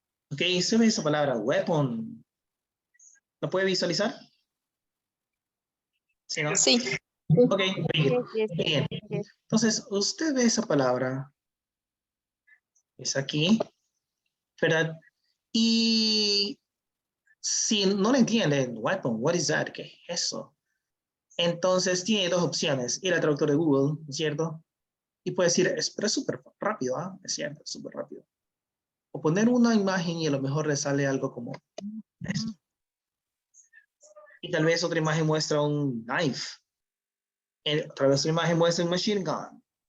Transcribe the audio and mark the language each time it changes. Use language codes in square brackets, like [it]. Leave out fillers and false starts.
[es] Ok, se ve esa palabra, weapon. ¿Lo puede visualizar? ¿Sí, no? Sí. Ok, bien. [en] Yes. [es] Entonces, usted ve esa palabra, es aquí, ¿verdad? Y si no le entienden, weapon, [en] what is that? [es] ¿Qué es eso? Entonces tiene 2 opciones, ir al traductor de Google, ¿cierto? Y puede decir, pero es súper rápido, ¿ah? Es cierto, es súper rápido. O poner una imagen y a lo mejor le sale algo como esto. Y tal vez otra imagen muestra un knife. Otra vez otra imagen muestra un machine gun.